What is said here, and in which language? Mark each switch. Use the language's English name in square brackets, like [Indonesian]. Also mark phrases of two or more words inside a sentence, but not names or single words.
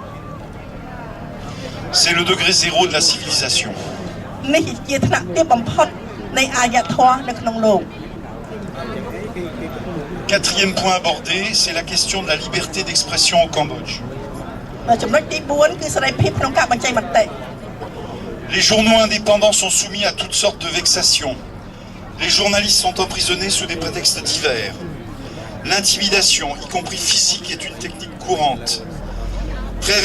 [French] C'est le degré zéro de la civilisation. [Khmer] នេះជាថ្នាក់ទាបបំផុតនៃអរិយធម៌នៅក្នុងលោក [French] Quatrième point abordé, c'est la question de la liberté d'expression au Cambodge. [Khmer] ចំណុចទី4គឺសេរីភាពក្នុងការបញ្ចេញមតិ [French] Les journaux indépendants sont soumis à toutes sortes de vexations. Les journalistes sont emprisonnés sous des prétextes divers. L'intimidation, y compris physique, est une technique courante. Très